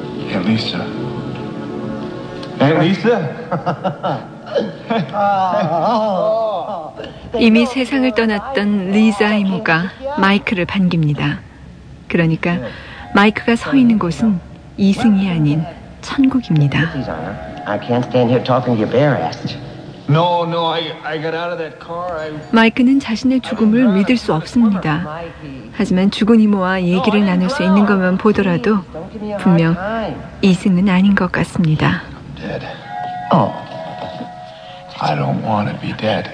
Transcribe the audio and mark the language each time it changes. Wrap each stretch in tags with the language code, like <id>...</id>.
<ko>엘리사. 엘리사. 이미 세상을 떠났던 리자 이모가 마이크를 반깁니다. 그러니까 마이크가 서 있는 곳은 이승이 아닌 천국입니다.</ko> <en>I can't stand here talking to your bare ass. No, no. I got out of that car.</en> <ko>마이크는 자신의 죽음을 믿을 수 없습니다. 하지만 죽은 이모와 얘기를 나눌 수 있는 것만 보더라도 분명 이승은 아닌 것 같습니다.</ko> <en>Dead. I don't want to be dead.</en>